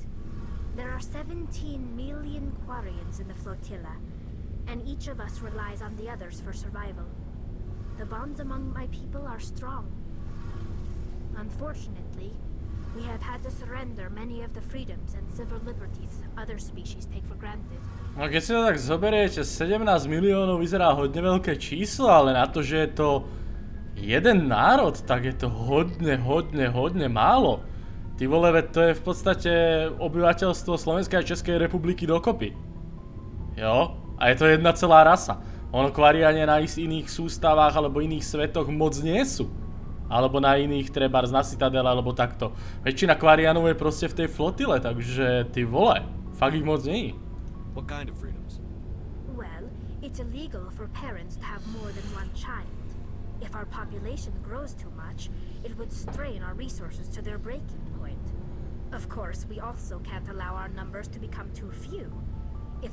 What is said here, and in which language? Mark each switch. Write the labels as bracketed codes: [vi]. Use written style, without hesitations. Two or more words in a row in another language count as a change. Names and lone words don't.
[en] There are 17 million Quarians in the flotilla, and each of us relies on the others for survival. The bonds among my people are strong. Unfortunately, we have had to surrender many of the freedoms and civil liberties other species take for granted. [sk] No keď si to tak zoberiete, 17 miliónov vyzerá hodne veľké číslo, ale na to, že je to jeden národ, tak je to hodne málo. [cs] Ty vole, [sk] veď to je v podstate obyvateľstvo Slovenskej a Českej republiky dokopy. Jo? A je to jedna celá rasa. Ono Quariania na iných sústavách alebo iných svetoch moc nie sú. Alebo na iných trebárs na Citadel alebo takto. Väčšina Quarianov je proste v tej flotile, takže [cs] ty vole, [sk] fakt ich moc nie. [en] What kind of freedoms? Well, it's illegal for parents to have more than one child. If our population grows too much, it would strain our resources to their breaking point. Of course, we also can't allow our numbers to become too few.